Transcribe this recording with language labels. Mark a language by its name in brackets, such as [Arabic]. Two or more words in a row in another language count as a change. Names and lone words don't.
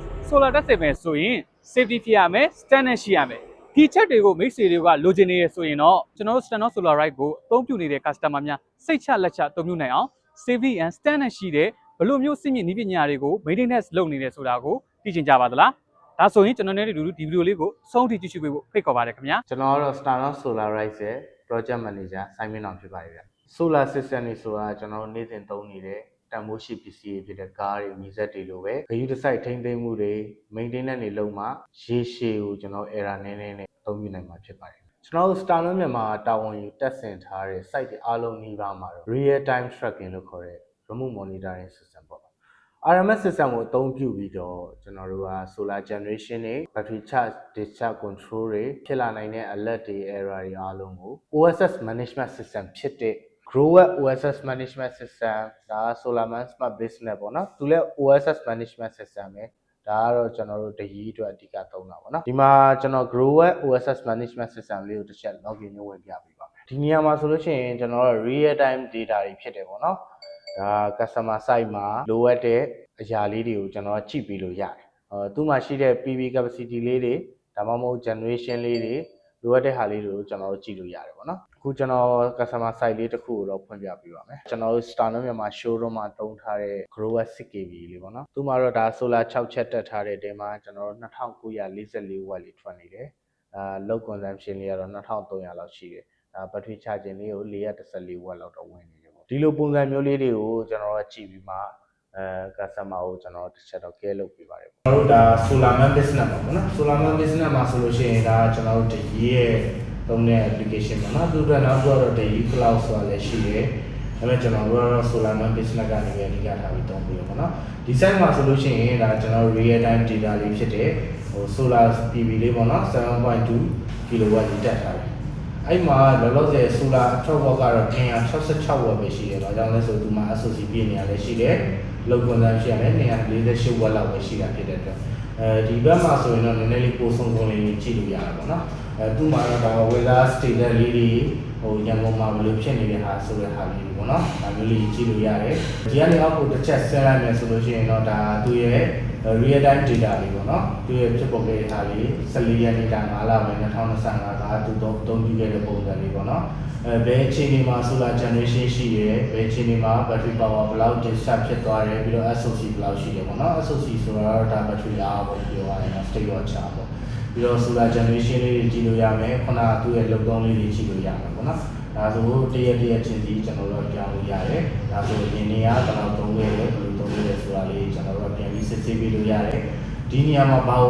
[Burmese] solar တက်စင်မယ်ဆိုရင် safety ဖြစ်ရမယ် standard ရှိရမယ်ဒီချက်တွေကိုမိတ်ဆွေတွေကလိုချင်နေရဆိုရင်တော့ကျွန်တော်တို့ standard solar right ကိုအသုံးပြုနေတဲ့ customer များစိတ်ချလက်ချအသုံးပြုနိုင်အောင် [English] safety and standard [Burmese] ရှိတဲ့ဘလို့မျိုးစစ်မြင့်နည်းပညာတွေကို maintenance လုပ်နေတယ်ဆိုတာကိုသိချင်ကြပါသလားဒါဆိုရင်ကျွန်တော်တို့ဒီဗီဒီယိုလေးကိုအဆုံးထိကြည့်ရှုပေးဖို့ဖိတ်ခေါ်ပါတယ်ခင်ဗျာ ကျွန်တော်ကတော့ Standard Solar Rise ရဲ့ Project Manager စိုင်းမင်းအောင်ဖြစ်ပါတယ်ဗျ။ [English] Solar System [Burmese] တွေဆိုတာကျွန်တော်တို့နေ့စဉ်သုံးနေတဲ့တန်ဖိုးရှိပစ္စည်းတွေဖြစ်တဲ့ကားတွေမီးစက်တွေလိုပဲဂရုတစိုက်ထိန်းသိမ်းမှုတွေ maintenance တွေလုပ်မှရေရှည်ကိုကျွန်တော် error နည်းနည်းနဲ့အသုံးပြုနိုင်မှာဖြစ်ပါတယ်။ကျွန်တော်တို့ Standard မြန်မာတာဝန်ယူတက်ဆင်ထားတဲ့ site တွေအားလုံးနှီးပါးမှာတော့ [English] real time tracking [Burmese] လို့ခေါ်တဲ့ [English] remote monitoring system [Burmese] ပေါ့။ [English] RMS system [Burmese] ကိုအသုံးပြုပြီးတော့ကျွန်တော်တို့က [English] solar generation [Burmese] တွေ [English] battery charge discharge control [Burmese] တွေဖြစ်လာနိုင်တဲ့ alert တွေ error တွေအားလုံးကို [English] OSS management system [Burmese] ဖြစ်တဲ့ Grower [English] OSS management system [Burmese] ဒါ Solarman Smart Business ပေါ့နော်သူလည်း OSS management system ပဲဒါကတော့ကျွန်တော်တို့တရီအတွက်အဓိကသုံး တာပေါ့နော်ဒီမှာကျွန်တော် Grower OSS management system လေးကိုတစ်ချက် login လုပ်ဝင်ပြပေးပါမယ်ဒီနေရာမှာဆိုလို့ရှိရင်ကျွန်တော်တို့ [English] real time data [Burmese] တွေဖြစ်တယ်ပေါ့နော်ဒါ [English] customer site [Burmese] မှာလိုအပ်တဲ့အရာလေးတွေကိုကျွန်တော်ကြည့်ပြီးလို့ရတယ်သူ့မှာရှိတဲ့ [English] PV capacity [Burmese] လေးတွေဒါမှမဟုတ် generation လေးတွေလိုအပ်တဲ့ဟာလေးတွေကိုကျွန်တော်တို့ကြည့်လို့ရတယ်ပေါ့နော်အခုကျွန်တော် customer site လေးတစ်ခုကိုတော့ဖွင့်ပြပေးပါမယ်ကျွန်တော်တို့ Starlink မြန်မာ showroom မှာတုံးထားတဲ့ Grower 6kV လေးပေါ့နော်သူ့မှာတော့ဒါ solar 6 ချက်တက်ထားတဲ့တဲမှာကျွန်တော်တို့ 2944 watt လေးထွက်နေတယ် [English] load consumption [Burmese] လေးကတော့2300လောက်ရှိတယ် [English] battery charging [Burmese] လေးကို414 watt လောက်တော့ဝင်နေတယ်ပေါ့ဒီလိုပုံစံမျိုးလေးတွေကိုကျွန်တော်တို့ကြည့်ပြီးမှcustomer ကို ကျွန်တော်တစ်ချက်တော့ care လုပ်ပေးပါတယ်ကျွန်တော်တို့ဒါ Solarman business ပါပေါ့နော် Solarman business မှာဆိုလို့ရှိရင်ဒါကျွန်တော်တို့တကြီးရဲ့သုံးတဲ့ application ပေါ့နော်သူတို့နောက်တော့တကြီး cloud ဆိုတာလည်းရှိတယ်ဒါပေမဲ့ကျွန်တော်တို့ကတော့ Solarman business ကနေပဲအဓိကထားပြီးသုံးပြီးတော့ပေါ့နော်ဒီ site မှာဆိုလို့ရှိရင်ဒါကျွန်တော်တို့ [English] real time data [Burmese] လေးဖြစ်တဲ့ဟို [English] solar PV [Burmese] လေးပေါ့နော် 7.2 kW လေးတက်ထားတယ်အဲ့မှာလောလောဆယ် solar 6 watt ကတော့266 watt ပဲရှိတယ်။ဒါကြောင့်လဲဆိုသူမှာ SOC ပြည့်နေရလဲရှိတယ်။ [English] load consumption [Burmese] လည်း248 watt လောက်ပဲ ရှိတာဖြစ်တဲ့အတွက်ဒီဘက်မှာဆိုရင်တော့နည်းနည်းလေးပိုဆုံးကုန်လေးကြည့်လို့ရတာပေါ့နော်။သူ့မှာတော့ဒါ [English] weather status [Burmese] လေးတွေဟိုရန်ကုန်မှာဘယ်လိုဖြစ်နေတဲ့ဟာဆိုတဲ့ဟာလေးပေါ့နော်။ဒါမျိုးလေးကြည့်လို့ရတယ်။ဒီကနေအောက်ကိုတစ်ချက်ဆက်လိုက်မယ်ဆိုလို့ရှိရင်တော့ဒါသူ့ရဲ့ [English] real time data [Burmese] လေးပေါ့နော်သူရဲ့ဖြစ်ပေါ်ခဲ့တဲ့ဟာလေး14ရက်နေ့တာ9လပိုင်း2025ကသူတော့အသုံးပြုခဲ့တဲ့ပုံစံလေးပေါ့နော်ဘယ်အချိန်ဒီမှာ [English] solar generation [Burmese] ရှိရဲဘယ်အချိန်ဒီမှာ [English] battery power [Burmese] ဘယ်လောက် discharge ဖြစ်သွားတယ်ပြီးတော့ SOC ဘယ်လောက်ရှိတယ်ပေါ့နော် SOC ဆိုတာတော့ဒါ battery အားပေါ့ပြောရရင် [English] state of charge [Burmese] ပေါ့ပြီးတော့ [English] solar generation [Burmese] လေးတွေကြည့်လို့ရမယ်ခုနကသူ့ရဲ့လုပ်သုံးလေးတွေကြည့်လို့ရမယ်ပေါ့နော်ဒါဆိုတရက်ချင်းစီကျွန်တော်တို့ပြောင်းလို့ရတယ်ဒါဆိုရင်နေရာတော့သုံးခဲ့တယ်ဘယ်လိုသုံးခဲ့လဲဆိုတာလေးကျွန်တော်တို့ပြန်ပြီးစစ်ဆေးပြီးလို့ရတယ်ဒီနေရာမှာဘာကိုအ